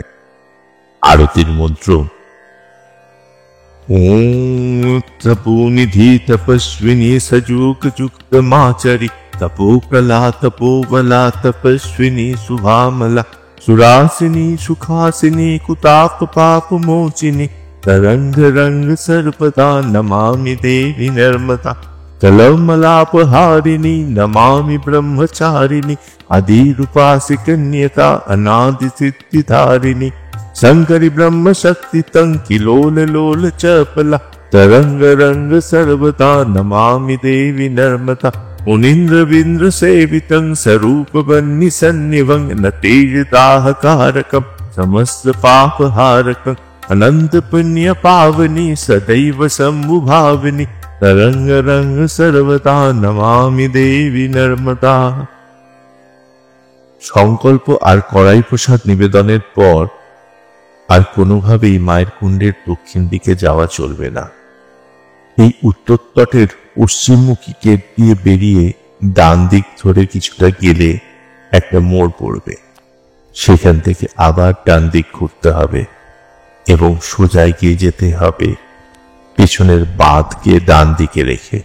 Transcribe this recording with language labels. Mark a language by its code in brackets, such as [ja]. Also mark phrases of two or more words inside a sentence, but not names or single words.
[bn] আরতির মন্ত্র [sa] ওম তপোনিধি তপস্বিনী সযুগ যুক্ত মাচরি তপোকলা তপোবলা তপস্বিনী শুভামলা সুরাসিনী সুখাসিনী কুতাপ পাপ মোচিনী तरंग रंग सर्वदा नमामि देवी नर्मदा कलमलापहारिणी नमामि ब्रह्मचारिणी आदिरूपासि कन्यका अनादि सिद्धिधारिणी शंकरि ब्रह्म शक्ति तंकिलोल लोल चपला तरंग रंग सर्वदा नमामि देवी नर्मदा मुनीन्द्र विन्द्र सेवितं स्वरूप बन्नि सन्निवं न तेज दाहकारकं समस्त पापहारकं अनंत पुण्य पावनी सदैव शंभुभाविनी तरंग रंग सर्वदा नमामि देवी नर्मदा। [bn] সংকল্প আর কড়াই প্রসাদ নিবেদনের পর আর কোনোভাবেই মায়ের কুণ্ডের দক্ষিণ দিকে যাওয়া চলবে না। এই উত্তর তটের পশ্চিমমুখী গেট দিয়ে বেরিয়ে ডান দিক ধরে কিছুটা গেলে একটা মোড় পড়বে, সেখান থেকে আবার ডান দিক ঘুরতে হবে এবং সোজা এগিয়ে যেতে হবে পেছনের বাঁধকে ডান দিকে রেখে।